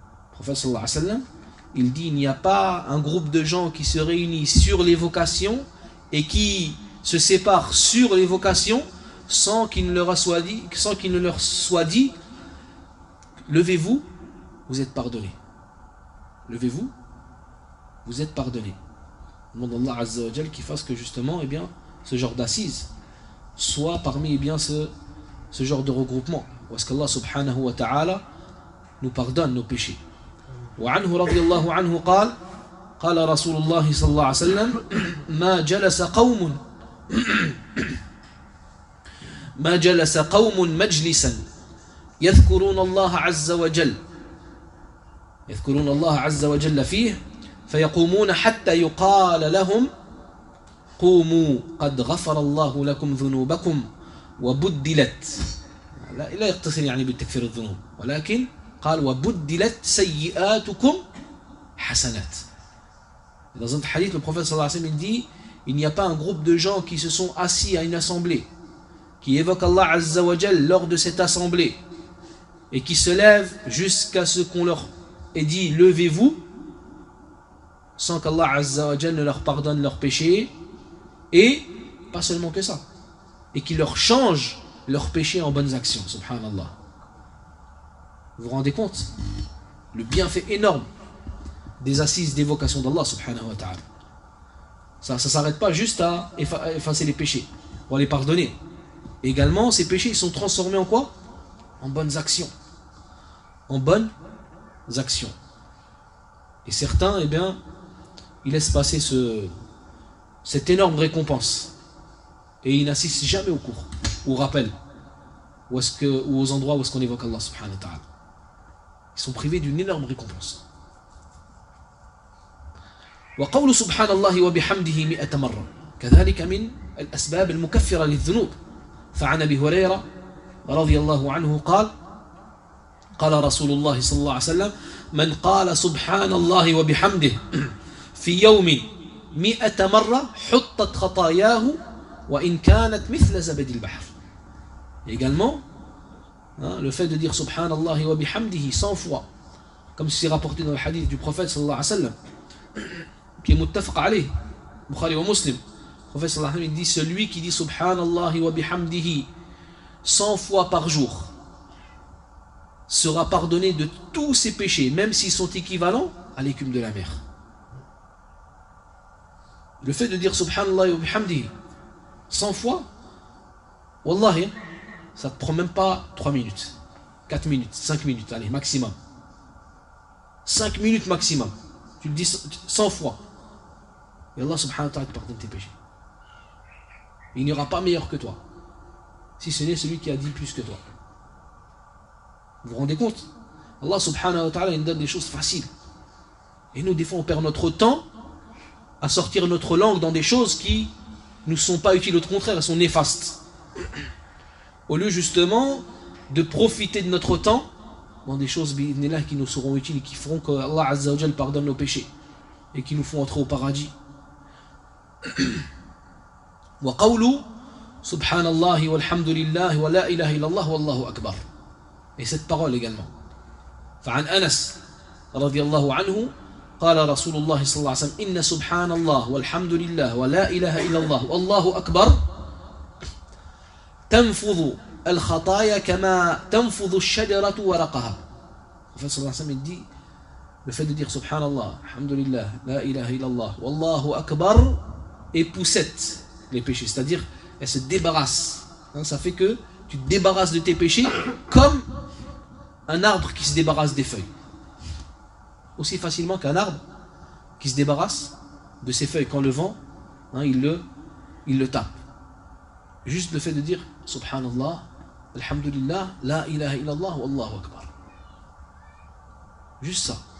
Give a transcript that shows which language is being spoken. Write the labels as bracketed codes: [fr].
[fr] Le prophète sallallahu alayhi wa sallam, il dit, il n'y a pas un groupe de gens qui se réunit sur l'évocation et qui se séparent sur l'évocation sans qu'il ne leur soit dit, levez-vous, vous êtes pardonné. Levez-vous, vous êtes pardonné. Demande Allah Azza wa Jal qu'il fasse que justement, eh bien, ce genre d'assises soit parmi eh bien, ce genre de regroupement. Où est-ce qu'Allah subhanahu wa ta'ala nous pardonne nos péchés. [ar] Wa anhu radiyallahu anhu qala قال رسول الله صلى الله عليه وسلم ما جلس قوم مجلسا يذكرون الله عز وجل فيه فيقومون حتى يقال لهم قوموا قد غفر الله لكم ذنوبكم وبدلت لا يقتصر يعني بالتكفير الذنوب ولكن قال وبدلت سيئاتكم حسنات. [fr] Dans un hadith, le prophète sallallahu alayhi wa sallam dit, il n'y a pas un groupe de gens qui se sont assis à une assemblée, qui évoquent Allah azza wa jal lors de cette assemblée, et qui se lèvent jusqu'à ce qu'on leur ait dit « Levez-vous » sans qu'Allah azza wa jal ne leur pardonne leurs péchés, et pas seulement que ça, et qu'il leur change leurs péchés en bonnes actions, subhanallah. Vous vous rendez compte? Le bienfait énorme des assises d'évocation d'Allah subhanahu wa ta'ala. Ça ne s'arrête pas juste à effacer les péchés ou à les pardonner. Également, ces péchés ils sont transformés en quoi? En bonnes actions. En bonnes actions. Et certains, eh bien, ils laissent passer cette énorme récompense. Et ils n'assistent jamais au cours, au rappel, ou aux endroits où est-ce qu'on évoque Allah subhanahu wa ta'ala. Ils sont privés d'une énorme récompense. [ar] وقول سبحان الله وبحمده مئة مرة كذلك من الأسباب المكفرة للذنوب فعن أبي هريرة رضي الله عنه قال قال رسول الله صلى الله عليه وسلم من قال سبحان الله وبحمده في يوم مئة مرة حطت خطاياه وإن كانت مثل زبد البحر [fr] également le fait de dire سبحان الله وبحمده 100 fois comme c'est rapporté dans le hadith du prophète صلى الله عليه وسلم qui est muttafaq alayh, Bukhari wa Muslim. Le prophète sallallahu alayhi wa sallam dit, celui qui dit subhanallahi wa bihamdihi 100 fois par jour sera pardonné de tous ses péchés, même s'ils sont équivalents à l'écume de la mer. Le fait de dire subhanallahi wa bihamdihi 100 fois, wallahi, ça ne te prend même pas 3 minutes, 4 minutes, 5 minutes, allez, maximum. 5 minutes maximum. Tu le dis 100 fois. Et Allah subhanahu wa ta'ala te pardonne tes péchés. Il n'y aura pas meilleur que toi. Si ce n'est celui qui a dit plus que toi. Vous vous rendez compte? Allah subhanahu wa ta'ala nous donne des choses faciles. Et nous, des fois, on perd notre temps à sortir notre langue dans des choses qui ne sont pas utiles. Au contraire, elles sont néfastes. Au lieu, justement, de profiter de notre temps dans des choses qui nous seront utiles et qui feront que Allah Azza wa Jal pardonne nos péchés et qui nous font entrer au paradis. [ar] وقوله سبحان الله والحمد لله ولا إله إلا الله والله أكبر. [fr] Et cette parole également. [ar] فعن أنس رضي الله عنه قال رسول الله صلى الله عليه وسلم إن سبحان الله والحمد لله ولا إله إلا الله والله أكبر تنفض الخطايا كما تنفض الشجرة ورقها. فصلى الله عليه وسلم دي [fr] le fait de dire [ar] سبحان الله الحمد لله لا إله إلا الله والله أكبر [fr] époussette les péchés, c'est-à-dire elle se débarrasse. Hein, ça fait que tu te débarrasses de tes péchés comme un arbre qui se débarrasse des feuilles. Aussi facilement qu'un arbre qui se débarrasse de ses feuilles quand le vent, hein, il le tape. Juste le fait de dire Subhanallah, Alhamdulillah, La ilaha illallah, Wallahu Akbar. Juste ça.